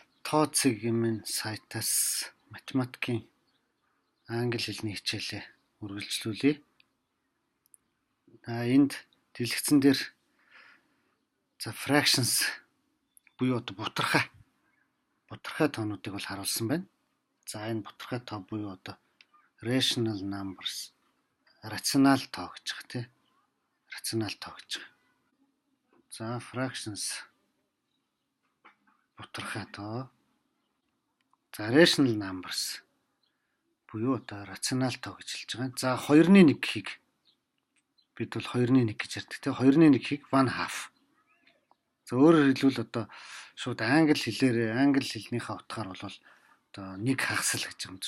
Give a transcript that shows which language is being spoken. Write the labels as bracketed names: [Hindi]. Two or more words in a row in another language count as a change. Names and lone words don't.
[Mongolian] Тооцгийн сайтаас математикийн англи хэлний хичээлээ үргэлжлүүлье. Энд дэлгэцэн дээр fractions буюу одоо бутархай тоонуудыг бол харуулсан байна. За энэ бутархай тоо буюу одоо [English] rational numbers, [Mongolian] рационал тоо гэж байгаа тийм. Рационал тоо гэж байгаа. За fractions бутархай тоо. За [English] rational numbers [Mongolian] буюу одоо рационал тоо гэж хэлж байгаа. За 2-1 гэхийг бид бол 2-1 гэж ярьдаг тийм. 2-1 гэхийг 1/2. За өөрөөр хэлбэл одоо шууд англи хэлнийхээ утгаар бол одоо нэг хагасл гэж юм.